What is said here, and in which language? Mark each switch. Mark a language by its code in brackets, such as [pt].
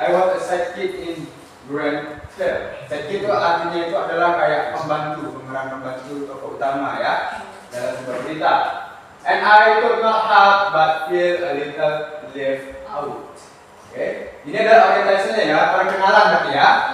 [en] I was a sidekick in Grand Theft. [id] Sidekick itu artinya itu adalah kayak pembantu, pemeran pembantu tokoh utama ya dalam sebuah cerita. [en] And I could not help but feel a little left out. [id] Oke, ini adalah orientasinya ya, perkenalan berarti ya.